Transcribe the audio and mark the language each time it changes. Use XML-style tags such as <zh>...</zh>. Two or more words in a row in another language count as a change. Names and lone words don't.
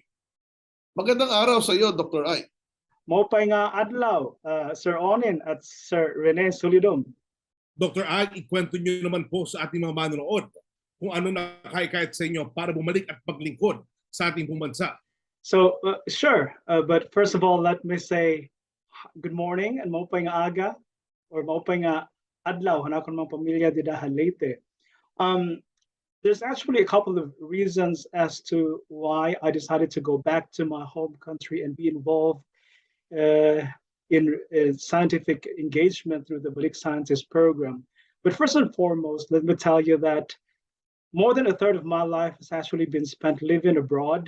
<tl>Magandang araw sa iyo, Dr. Ike.</tl> <war>Maupay nga adlaw, Sir Onin at Sir Rene Solidum.</war> <tl>Dr. Ike, ikwento niyo naman po sa ating mga manonood kung ano nakahikayat sa inyo para bumalik at paglingkod sa ating bansa.</tl> <en>So, sure. But first of all, let me say good morning and</en> <war>maupay nga aga</war> <en>or</en> <war>maupay nga adlaw hanakon mga pamilya dida Leyte.</war> <en>There's actually a couple of reasons as to why I decided to go back to my home country and be involved in scientific engagement through the Balik Scientists program. But first and foremost, let me tell you that more than a third of my life has actually been spent living abroad.</en>